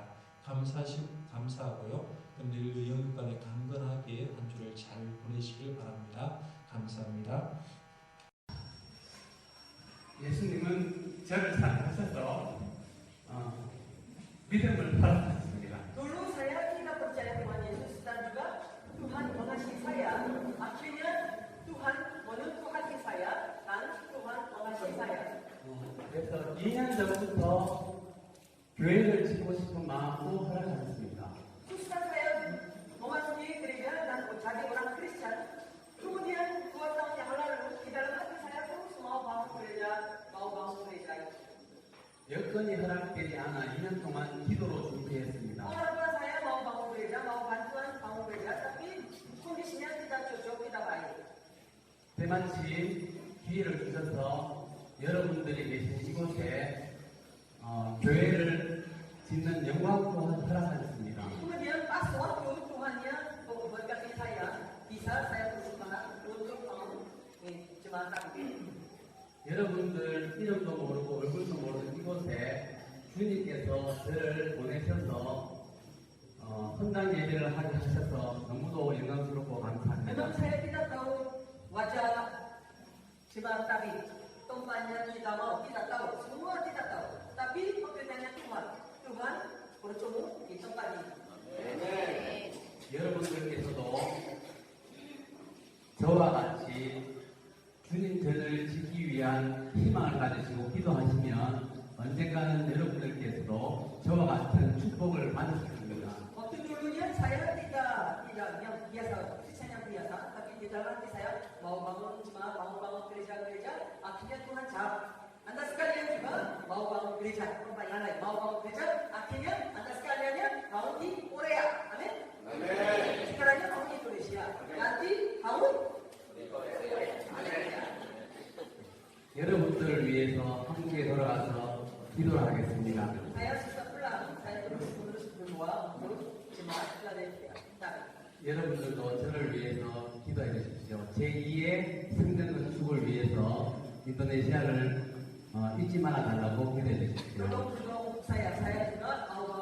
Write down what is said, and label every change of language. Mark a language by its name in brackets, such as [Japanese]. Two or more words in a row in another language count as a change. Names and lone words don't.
[Korean] 감사하고요. 늘 영육간에 강건하게 한 주를 잘 보내시길 바랍니다. 감사합니다. 예수님은 저를 사랑하셔서 믿음을 허락하셨습니다. [Indonesian] Dulu saya tidak percaya Tuhan Yesus dan juga Tuhan mengasihi saya. Akhirnya Tuhan menuntut hati saya dan Tuhan mengasihi saya. [Korean] 그래서 2년 전부터 교회를 짓고 싶은 마음도 허락하셨습니다. [Indonesian] Susah saya memasuki gereja dan jadi orang Kristen. Kemudian 2 tahun yang lalu di dalam hati saya terus mau bangun gereja. [Korean] 여건이 허락되지 않아 2년 동안 기도로 준비했습니다. [Indonesian] Orang tua saya mau bangun gereja, mau bantuan bangun gereja, tapi kondisinya tidak cocok, tidak baik. [Korean] 때마침 기회를 주셔서 여러분들이 계신 이곳에 교회를 짓는 영광도 허락하셨습니다. [Indonesian] Kemudian pas waktu Tuhannya memberkati saya, bisa saya bersemangat untuk bangun jembatan ini. [Korean] 여러분들 이름도 모르고 얼굴도 모르는 이곳에 주님께서 저를 보내셔서 헌당 예배를 하게 하셔서 너무도 영광스럽고 감사합니다. [Indonesian] Memang saya tidak tahu wajah jembatan ini, tempatnya kita mau, tidak tahu, semua tidak tahu. Tapi pekerjaannya Tuhan, Tuhan bertemu di tempat ini. [Korean] 여러분들께서도 저와 같이 주님 저를 지키기 위한 희망을 가지시고 기도하시면 언젠가는 여러분들께서도 저와 같은 축복을 받으실 겁니다. [Indonesian] Waktu dulunya saya tidak yang biasa, Kristen yang biasa, tapi di dalam hati saya mau bangun jemaat, mau bangun gereja-gereja, akhirnya Tuhan jawab. Anda sekalian juga mau bangun gereja, tempat yang lain, mau bangun gereja, akhirnya Anda sekaliannya mau di Korea, amin? Amin. Sekarangnya mau di Indonesia, nanti mau di Korea. [Korean] 여러분들을 위해서 함께 돌아가서 기도를 하겠습니다. [Indonesian] Saya susah pulang, saya terus berdoa untuk jemaat Philadelphia. [Korean] 여러분들도 저를 위해서 기도해 주십시오. 제2의 성전 건축을 위해서 인도네시아를 잊지 말아 달라고 기도해 주십시오. [Indonesian] Tolong saya juga